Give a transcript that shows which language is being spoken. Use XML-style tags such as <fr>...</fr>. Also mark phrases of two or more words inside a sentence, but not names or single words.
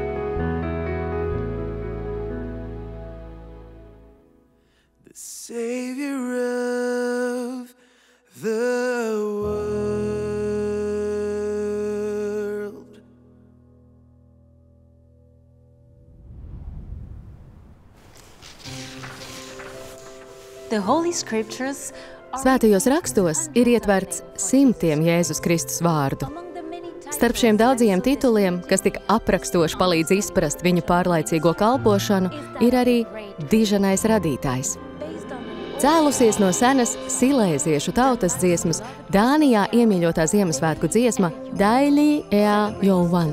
<en>The Savior of the world. The Holy Scriptures</en> <lv>Svētajos rakstos ir ietverts simtiem Jēzus Kristus vārdu. Starp šiem daudzajiem tituliem, kas tik aprakstoši palīdz izprast viņa pārlaicīgo kalpošanu, ir arī diženais radītājs. Cēlusies no senas silēziešu tautas dziesmas, Dānijā iemīļotā Ziemassvētku dziesma Dailī ea Jouvan.</lv>